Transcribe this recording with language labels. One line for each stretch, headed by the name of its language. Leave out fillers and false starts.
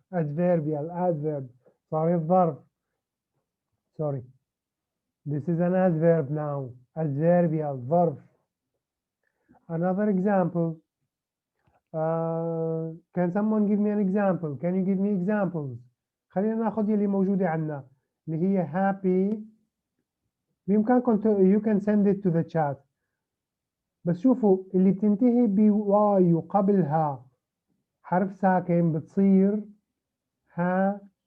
English: Adverbial adverb.
Arabic: صار الظرف.
English: Sorry. This is an adverb now. Adverbial ظرف. Another example. Can someone give me an example? Can you give me examples?
Arabic: خلينا ناخذ اللي موجودة عندنا اللي هي happy. بإمكانكم
English: you can send it to the chat.
Arabic: بس شوفوا اللي بتنتهي بواي وقبلها حرف ساكن بتصير happily.